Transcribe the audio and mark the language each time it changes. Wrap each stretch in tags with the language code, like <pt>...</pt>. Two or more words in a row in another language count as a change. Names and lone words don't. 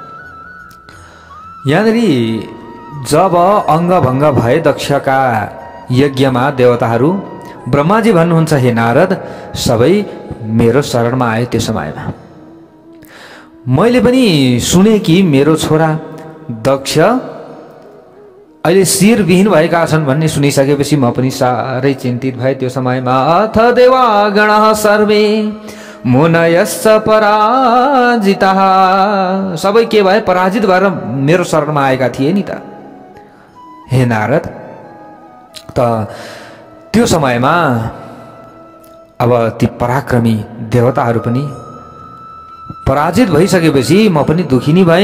<ne>यहाँनेरि जब अङ्गभङ्ग भए दक्षका यज्ञमा देवताहरू, ब्रह्माजी भन्नुहुन्छ हे नारद सबै मेरो शरणमा आए। त्यो समयमा मैले पनि सुने कि मेरो छोरा दक्ष अहिले शिरविहीन भएका छन् भन्ने सुनिसकेपछि म पनि साह्रै चिन्तित भए। त्यो समयमा</ne> <sa>अथ देवागणः सर्वे मुनयश्च पराजिताः,</sa> <ne>सबै के भए पराजित भएर मेरो शरणमा आएका थिए नि त हे नारद। त त्यो समयमा अब ती पराक्रमी देवताहरू पनि पराजित भइसकेपछि म पनि दुखिनी भएँ।</ne>